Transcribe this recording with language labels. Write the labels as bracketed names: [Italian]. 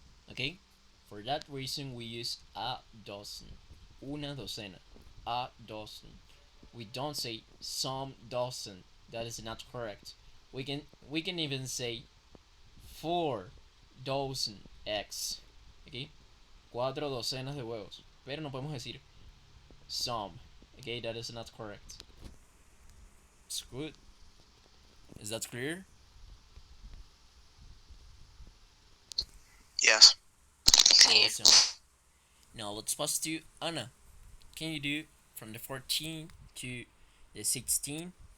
[English] Okay? For that reason we use a dozen. [Spanish] Una docena. [English] A dozen. We don't say some dozen. That is not correct. We can even say 4 dozen eggs. Okay? [Spanish] 4 docenas de huevos. Pero no podemos decir some. [English] Okay, that is not correct. It's good. Is that clear? Yes. Clear. Awesome. Now let's pass to Anna. Can you do from the 14 to the 16?